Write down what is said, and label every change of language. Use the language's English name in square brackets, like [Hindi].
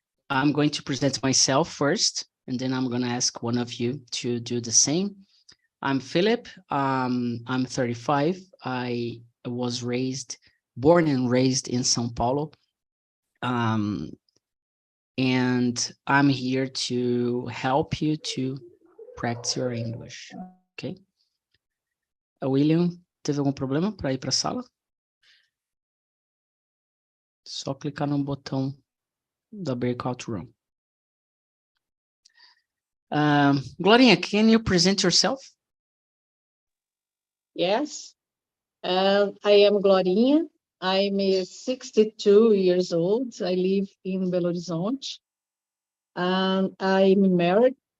[English] I'm going to present myself first, and then I'm going to ask one of you to do the same. I'm Philip. I'm 35. I was born and raised in São Paulo. And I'm here to help you to practice your English. Ok? [Portuguese] William, teve algum problema para ir para a sala? Só clicar no botão da Breakout Room. [English] Glorinha, can you present yourself? Yes, I am Glorinha. I'm 62 years old. I live in Belo Horizonte. And I'm married.